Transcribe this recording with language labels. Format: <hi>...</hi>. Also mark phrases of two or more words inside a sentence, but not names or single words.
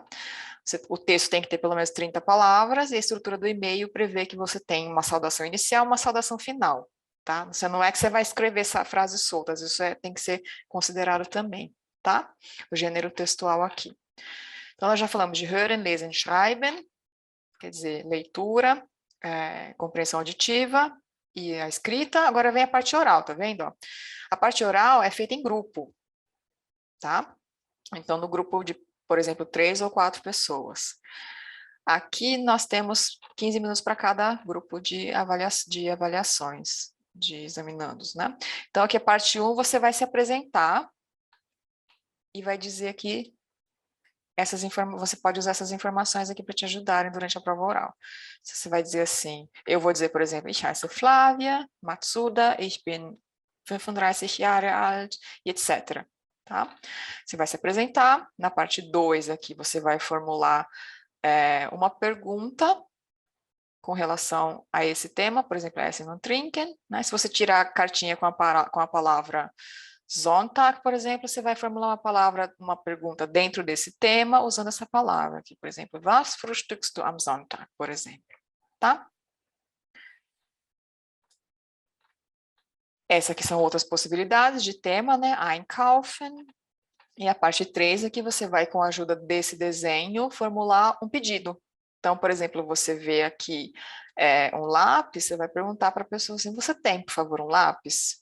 <pt>O texto tem que ter pelo menos 30 palavras e a estrutura do e-mail prevê que você tem uma saudação inicial e uma saudação final. Tá? Não é que você vai escrever frases soltas, isso tem que ser considerado também. Tá? O gênero textual aqui. Então, nós já falamos de</pt> <de>hören, lesen, schreiben,</de> <pt>quer dizer, leitura, compreensão auditiva e a escrita. Agora vem a parte oral, tá vendo? Ó? A parte oral é feita em grupo, tá? Então, no grupo de, por exemplo, 3 ou 4 pessoas. Aqui nós temos 15 minutos para cada grupo de avaliações, de examinandos, né? Então, aqui a parte 1, você vai se apresentar e vai dizer aqui você pode usar essas informações aqui para te ajudarem durante a prova oral. Você vai dizer assim, eu vou dizer, por exemplo,</pt> <de>ich heiße Flávia Matsuda, ich bin 35 Jahre alt,</de> <pt>e etc. Tá? Você vai se apresentar. Na parte 2 aqui, você vai formular uma pergunta com relação a esse tema, por exemplo,</pt> <de>Essen und Trinken.</de> <pt>Né? Se você tirar a cartinha com a palavra Sonntag, por exemplo, você vai formular uma pergunta dentro desse tema, usando essa palavra aqui, por exemplo,</pt> <de>was frühstückst du am Sonntag,</de> <pt>por exemplo, tá? Essa aqui são outras possibilidades de tema, né? Einkaufen. E a parte 3 aqui você vai, com a ajuda desse desenho, formular um pedido. Então, por exemplo, você vê aqui um lápis, você vai perguntar para a pessoa assim, você tem, por favor, um lápis?</pt>